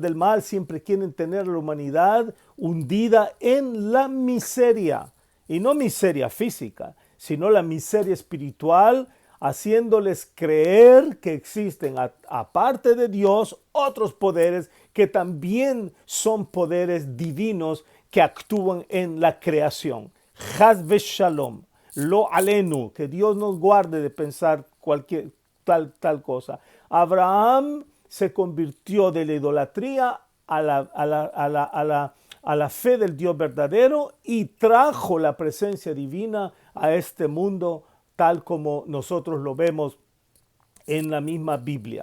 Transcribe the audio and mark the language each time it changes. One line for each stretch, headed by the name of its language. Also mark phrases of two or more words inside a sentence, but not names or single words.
Spanish: del mal siempre quieren tener a la humanidad hundida en la miseria, y no miseria física, sino la miseria espiritual, haciéndoles creer que existen, aparte de Dios, otros poderes que también son poderes divinos que actúan en la creación.
Hebrew: חס ושלום לא עלינו,
Spanish: que Dios nos guarde de pensar cualquier tal cosa. Abraham se convirtió de la idolatría a la fe del Dios verdadero y trajo la presencia divina a este mundo, tal como nosotros lo vemos en la misma Biblia.